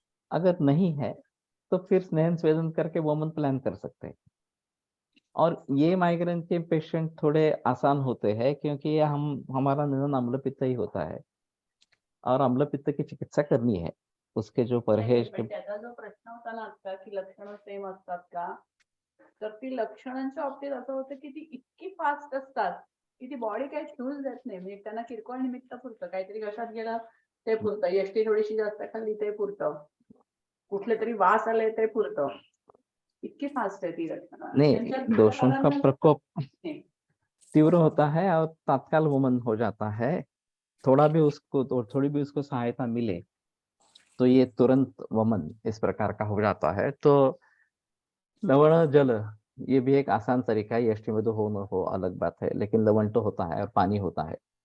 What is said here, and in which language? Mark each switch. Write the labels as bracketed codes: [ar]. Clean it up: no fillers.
[hi] अगर नहीं है तो फिर स्नेहन स्वेदन करके वमन प्लान कर सकते हैं। और ये माइग्रेन के पेशेंट थोड़े आसान होते हैं क्योंकि ये हम हमारा निधन अम्ल पित्त ही होता है और अम्ल पित्त की चिकित्सा करनी है। उसके जो परहेज [mr] पण त्याचा जो प्रश्न होता ना आता की लक्षणं सेम असतात का, तर ती लक्षणांच्या बाबतीत असं होतं की ती इतकी फास्ट असतात की ती बॉडी काही फ्यूज देत नाही. म्हणजे त्यांना किरकोळ निमित्त पुरतं, काहीतरी घशात गेलं ते पुरतं, एसटी थोडीशी जास्त खाल्ली ते पुरतं, कुठले तरी वास आले ते पुरतं. इतकी फास्ट आहे ती लक्षणं. [hi] नहीं, दोषों का प्रकोप [mr] नाही. [hi] तीव्र होता है और तत्काल वमन हो जाता है। थोड़ा भी उसको तो थोड़ी भी उसको सहायता मिले तो ये तुरंत वमन इस प्रकार का हो जाता है। तो लवण जल ये भी एक आसान तरीका है, यष्टि में तो हो न हो अलग बात है, लेकिन लवण तो होता है और पानी होता है।